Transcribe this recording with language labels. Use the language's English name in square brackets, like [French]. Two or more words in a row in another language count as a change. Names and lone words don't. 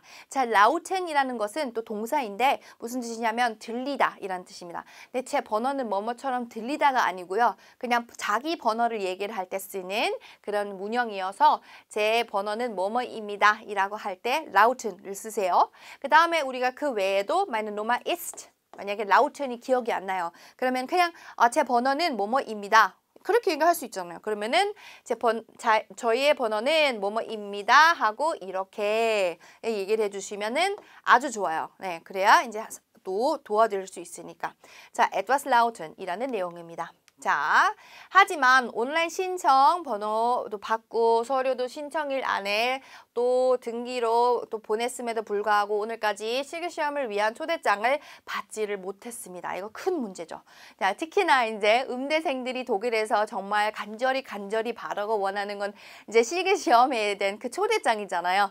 [Korean] 자, lauten이라는 것은 또 동사인데 무슨 뜻이냐면 들리다 이라는 뜻입니다. 근데 제 번호는 뭐뭐처럼 들리다가 아니고요. 그냥 자기 번호를 얘기를 할 때 쓰는 그런 문형이어서 제 번호는 뭐뭐입니다 이라고 할 때 lauten을 쓰세요. 그 다음에 우리가 그 외에도 [German] meine Nummer ist [Korean] 만약에 lauten이 기억이 안 나요. 그러면 그냥 제 번호는 뭐뭐입니다. 그렇게 얘기할 수 있잖아요. 그러면은 저희의 번호는 뭐뭐입니다 하고 이렇게 얘기를 해주시면은 아주 좋아요. 네, 그래야 이제 또 도와드릴 수 있으니까. 자, [German] etwas lauten [Korean] 이라는 내용입니다. 자, 하지만 온라인 신청 번호도 받고 서류도 신청일 안에 또 등기로 또 보냈음에도 불구하고 오늘까지 실기시험을 위한 초대장을 받지를 못했습니다. 이거 큰 문제죠. 자, 특히나 이제 음대생들이 독일에서 정말 간절히 바라고 원하는 건 이제 실기시험에 대한 그 초대장이잖아요.